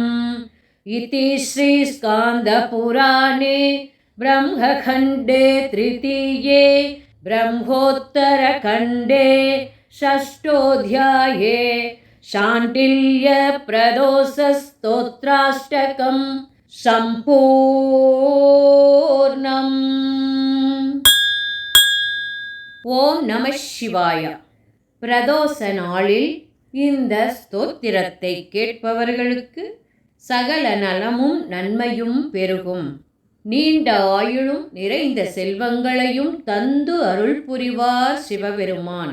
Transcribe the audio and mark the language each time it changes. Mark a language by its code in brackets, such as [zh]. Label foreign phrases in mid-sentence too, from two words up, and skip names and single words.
[sa] इति श्रीस्कान्दपुराणे ब्रह्मखण्डे तृतीये ब्रह्मोत्तरखण्डे षष्ठोऽध्याये शाण्डिल्यप्रदोषस्तोत्राष्टकं सम्पूर्णम्। ॐ नमः शिवाय. [ta] பிரதோஷ நாளில் இந்த ஸ்தோத்திரத்தை கேட்பவர்களுக்கு சகல நலமும் நன்மையும் பெருகும். நீண்ட ஆயுளும் நிறைந்த செல்வங்களையும் தந்து அருள் புரிவார் சிவபெருமான்.